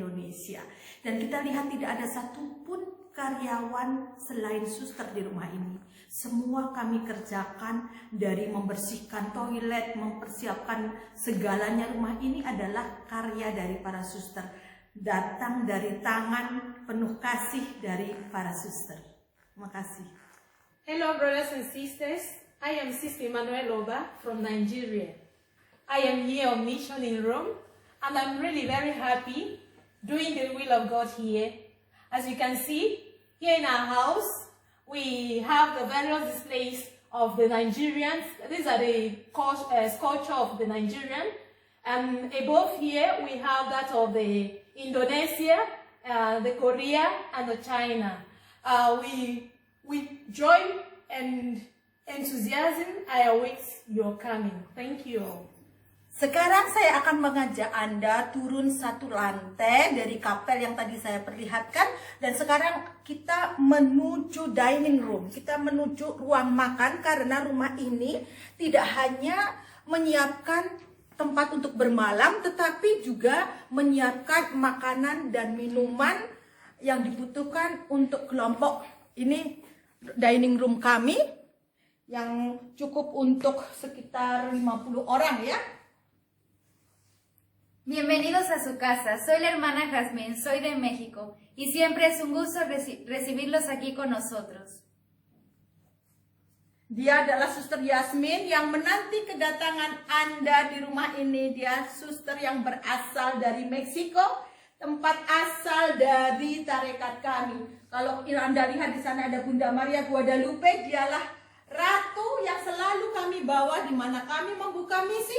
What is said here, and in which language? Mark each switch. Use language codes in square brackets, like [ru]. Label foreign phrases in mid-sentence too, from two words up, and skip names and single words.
[id] Dan kita lihat tidak ada satupun karyawan selain suster di rumah ini. Semua kami kerjakan, dari membersihkan toilet, mempersiapkan segalanya. Rumah ini adalah karya dari para suster, datang dari tangan penuh kasih dari para suster. Terima kasih. [en] Hello, brothers and sisters. I am Sister Emmanuel Oba from Nigeria. I am here on mission in Rome, and I'm really very happy doing the will of God here. As you can see, here in our house, we have the various displays of the Nigerians. These are the culture of the Nigerian. And above here, we have that of the Indonesia, the Korea, and the China. With joy and enthusiasm, I await your coming. Thank you all. [id] Sekarang saya akan mengajak Anda turun satu lantai dari kapel yang tadi saya perlihatkan, dan sekarang kita menuju [en] dining room, [id] kita menuju ruang makan, karena rumah ini tidak hanya menyiapkan tempat untuk bermalam, tetapi juga menyiapkan makanan dan minuman yang dibutuhkan untuk kelompok. Ini [en] dining room [id] kami yang cukup untuk sekitar 50 orang ya. [es] Bienvenidos a su casa, soy la hermana Jazmín, soy de México y siempre es un gusto recibirlos aquí con nosotros. [id] Dia adalah Suster Yasmin yang menanti kedatangan Anda di rumah ini. Dia suster yang berasal dari Meksiko, tempat asal dari tarekat kami. Kalau Anda lihat di sana ada Bunda Maria Guadalupe, dialah ratu yang selalu kami bawa di mana kami membuka misi.